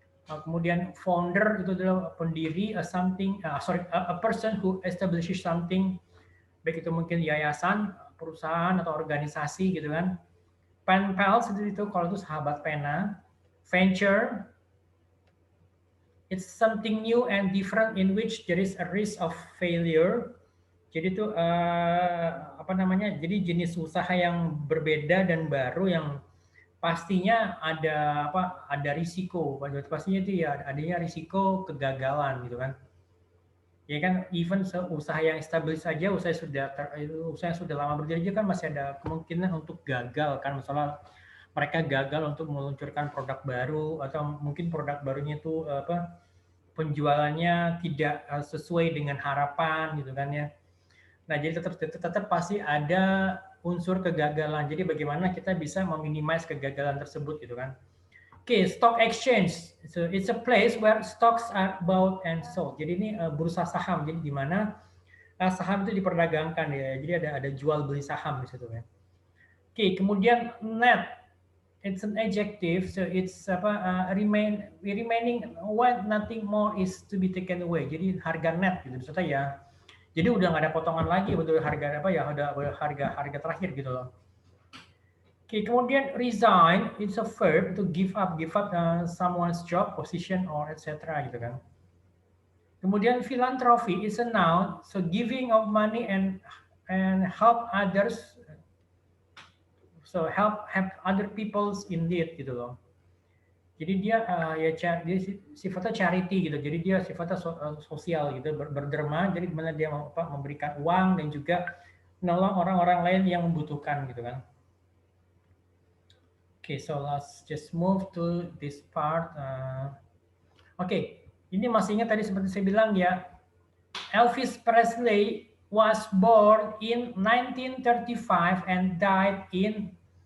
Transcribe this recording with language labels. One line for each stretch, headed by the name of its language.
Indonesian: Kemudian founder itu adalah pendiri,
English: a person who establishes something,
Indonesian: baik itu mungkin yayasan, perusahaan atau organisasi gitu kan. Pen pals itu kalau itu sahabat pena.
English: Venture, it's something new and different in which there is a risk of failure.
Indonesian: Jadi itu apa namanya? Jadi jenis usaha yang berbeda dan baru yang pastinya ada apa? Ada risiko. Pastinya itu ya adanya risiko kegagalan gitu kan. Ya kan, even usaha yang established saja, usaha yang sudah lama berdiri kan masih ada kemungkinan untuk gagal kan, misalnya mereka gagal untuk meluncurkan produk baru atau mungkin produk barunya itu apa penjualannya tidak sesuai dengan harapan gitu kan ya. Nah, jadi tetap pasti ada unsur kegagalan. Jadi bagaimana kita bisa meminimais kegagalan tersebut gitu kan. Oke, stock exchange.
English: So, it's a place where stocks are bought and sold.
Indonesian: Jadi ini bursa saham. Jadi di mana saham itu diperdagangkan ya. Jadi ada jual beli saham di situ ya. Oke, kemudian net.
English: It's an adjective, so it's remaining when nothing more is to be taken away.
Indonesian: Jadi harga net gitu maksudnya ya. Jadi udah nggak ada potongan lagi betul harga apa ya, ada harga terakhir gitu loh. Oke, kemudian
English: resign, it's a verb to give up someone's job, position, or etc.
Indonesian: gitu kan. Kemudian
English: philanthropy is a noun, so giving of money and help others, so help other people's in need
Indonesian: gitu loh. Jadi dia dia sifatnya charity gitu. Jadi dia sifatnya sosial gitu, berderma. Jadi dimana dia memberikan uang dan juga menolong orang-orang lain yang membutuhkan gitu kan.
English: Okay, so let's just move to this part. Okay,
Indonesian: ini masih ingat tadi seperti saya bilang ya,
English: Elvis Presley was born in 1935 and died in